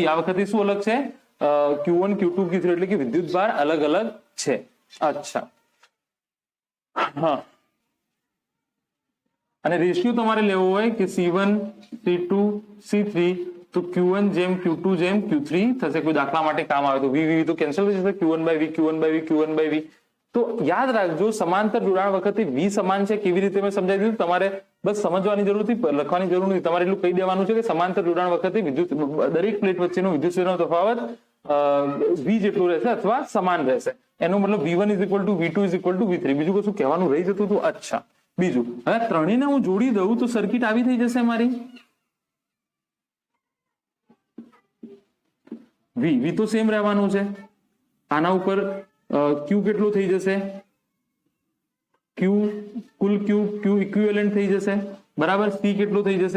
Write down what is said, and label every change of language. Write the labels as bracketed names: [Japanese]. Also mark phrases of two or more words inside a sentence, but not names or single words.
[Gujarati] આ વખતે શું અલગ છે? Q1 Q2 Q3 એટલે કે વિદ્યુત ભાર અલગ અલગ છે. અચ્છા, હા, અને રેશિયો તમારે લેવો હોય કે C1 C2 C3, તો Q1 જેમ Q2 જેમ Q3 થશે. કોઈ દાખલા માટે કામ આવે તો V તો કેન્સલ થઈ જશે, [English] Q1 by V, Q1 by V, Q1 by V. [Gujarati] તો યાદ રાખજો, સમાંતર જોડાણ વખતે V સમાન છે. કેવી રીતે મેં સમજાવી દીધું, તમારે બસ સમજવાની જરૂર નથી, લખવાની જરૂર નથી. તમારે એટલું કહી દેવાનું છે કે સમાંતર જોડાણ વખતે વિદ્યુત દરેક પ્લેટ વચ્ચેનો વિદ્યુત ક્ષેત્રનો તફાવત V જેટલું રહેશે અથવા સમાન રહેશે. એનો મતલબ [English] V1 is equal to V2 is equal to V3. [Gujarati] બીજું કશું કહેવાનું રહી જતું હતું? અચ્છા, બીજું, હવે ત્રણેયને હું જોડી દઉં તો સર્કિટ આવી થઈ જશે મારી. V તો સેમ રહેવાનું છે. આના ઉપર Q કેટલો થઈ જશે? કુલ Q ઇક્વિવેલન્ટ થઈ જશે, બરાબર. C કેટલો થઈ જશે?